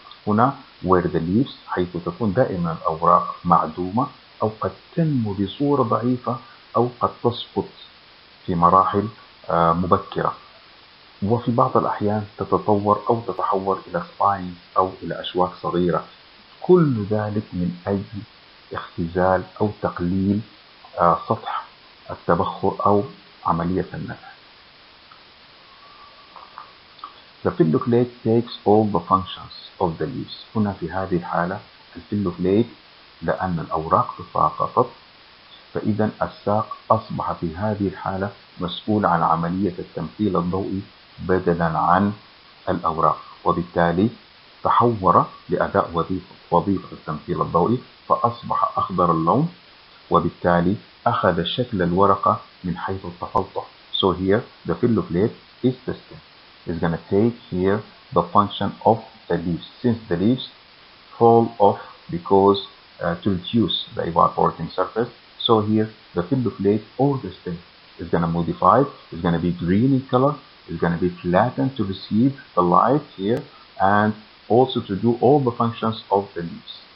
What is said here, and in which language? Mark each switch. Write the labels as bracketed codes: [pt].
[ar] هنا [en] where the leaves، [ar] حيث تكون دائما الأوراق معدومة، أو قد تنمو بصورة ضعيفة، أو قد تسقط في مراحل مبكرة، وفي بعض الأحيان تتطور أو تتحور إلى سباينز أو إلى أشواك صغيرة. كل ذلك من أجل اختزال أو تقليل سطح التبخر أو عملية النفع. [en] The filloculate takes all the functions of the leaves. [ar] هنا في هذه الحالة الفيلوكليت، لأن الأوراق تساقطت، فإذا الساق أصبح في هذه الحالة مسؤول عن عملية التمثيل الضوئي بدلا عن الأوراق، وبالتالي تحور لأداء وظيفة التمثيل الضوئي، فأصبح أخضر اللون، وبالتالي أخذ شكل الورقة من حيث التفلطح. [en] So here the filloculate is the stem. It's going to take here the function of the leaves, since the leaves fall off because to reduce the evaporating surface. So here the filloculate or the stem is going to modify. It's going to be green in color. It's going to be flattened to receive the light here, and also to do all the functions of the leaves.